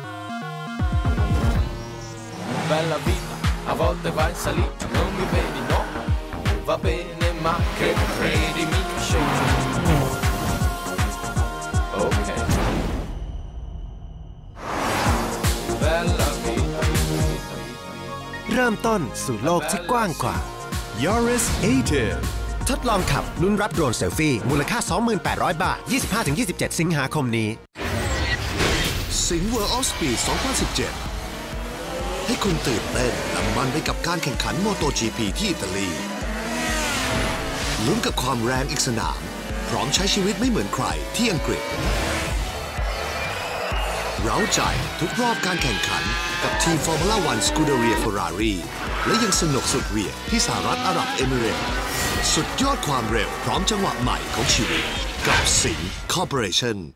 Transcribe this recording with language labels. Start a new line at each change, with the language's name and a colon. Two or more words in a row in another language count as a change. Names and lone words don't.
Italian: Bella vita, a volte va in salita, non mi vedi, no? Va bene, ma che credimi, scegli. Ok. Bella vita.
Thai: เริ่มต้นสู่โลกที่กว้างกว่า Yaris A-Tiv ทดลองขับลุ้นรับโดรนเซลฟี่มูลค่า 28,000 บาท 25-27 สิงหาคมนี้ สิงห์ World of Speed 2017 ให้คุณตื่นเต้นและมันไปกับการแข่งขัน MotoGP ที่อิตาลีลุ้นกับความแรงอีกสนามพร้อมใช้ชีวิตไม่เหมือนใครที่อังกฤษเร้าใจทุกรอบการแข่งขันกับทีม Formula 1 Scuderia Ferrari และยังสนุกสุดเหวี่ยงที่สหรัฐอาหรับเอมิเรตส์สุดยอดความเร็วพร้อมจังหวะใหม่ของชีวิตกับสิงห์ Corporation